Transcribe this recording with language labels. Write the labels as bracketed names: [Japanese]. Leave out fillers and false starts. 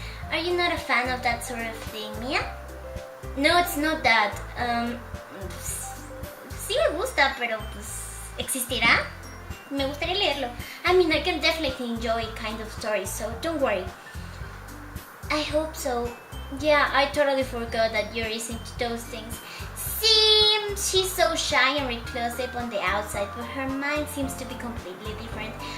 [English] Are you not a fan of that sort of thing, Mia? No, it's not that. [Spanish] Sí me gusta, pero pues, ¿existirá? Me gustaría leerlo. [English] I mean, I can definitely enjoy kind of stories, so don't worry. I hope so. Yeah, I totally forgot that you're into those things. See, she's so shy and reclusive on the outside, but her mind seems to be completely different.